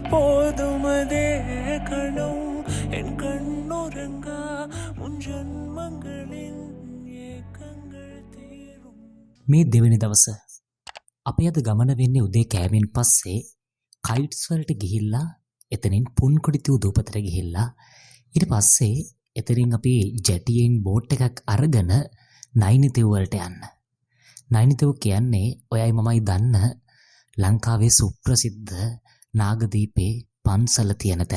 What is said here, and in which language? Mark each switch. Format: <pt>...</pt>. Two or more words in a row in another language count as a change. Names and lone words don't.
<ta>போதும் அதே கணம் என் கண்ணுறங்கா உன் ஜன்மங்களின் ஏக்கங்கள் தீரும்.</ta> <si>මේ දෙවැනි දවස අපි අද ගමන වෙන්නේ උදේ කෑමෙන් පස්සේ කයිට්ස් වලට ගිහිල්ලා එතනින් පුන්කොඩිතිව් දූපතට ගිහිල්ලා ඊට පස්සේ එතනින් අපි ජැටියෙන් බෝට් එකක් අරගෙන නයිනිතිව් වලට යන්න. නයිනිතිව් කියන්නේ ඔයයි මමයි දන්න ලංකාවේ සුප්‍රසිද්ධ නාගදීපේ පන්සල තියෙන තැන.</si>